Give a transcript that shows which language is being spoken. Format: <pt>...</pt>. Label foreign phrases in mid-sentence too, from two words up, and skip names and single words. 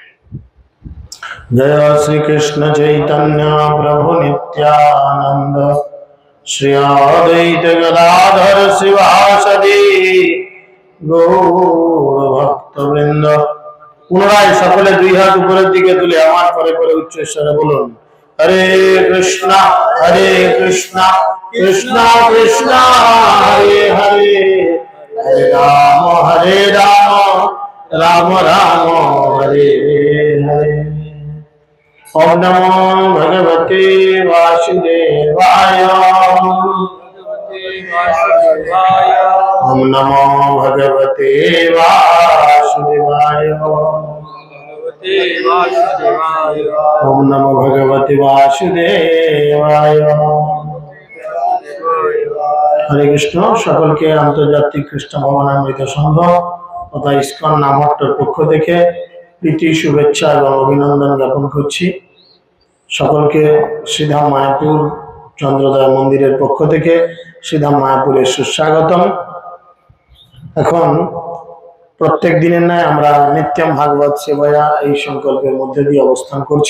<sa>जय श्री कृष्ण चैतन्य प्रभु नित्यानंद श्री अद्वैत गदाधर श्रीवासदि गौर भक्तवृंद।</sa> <bn>পুনরায় সকলে দুই হাত উপর দিকে তুলে আমার পরে পরে উচ্চ স্বরে বলুন</bn> <sa>हरे कृष्णा कृष्णा कृष्णा हरे हरे हरे राम राम राम हरे हरे। ओम नमो भगवते वासुदेवाय ओम नमो भगवते वासुदेवाय ओम नमो भगवते वासुदेवाय।</sa> <bn>হরে কৃষ্ণ। সকল কে আন্তর্জাতিক কৃষ্ণ ভাবনামৃত সংঘ তথা ইসকন নামট্টর পক্ষ থেকে প্রীতি শুভেচ্ছা এবং অভিনন্দন জ্ঞাপন করছি। সকলকে শ্রীধাম মায়াপুর চন্দ্রোদয় মন্দিরের পক্ষ থেকে শ্রীধাম মায়াপুরের সুস্বাগতম। এখন প্রত্যেক দিনের ন্যায় আমরা নিত্যম ভাগবত সেবায়া এই সংকল্পের মধ্যে দিয়ে অবস্থান করছি।</bn>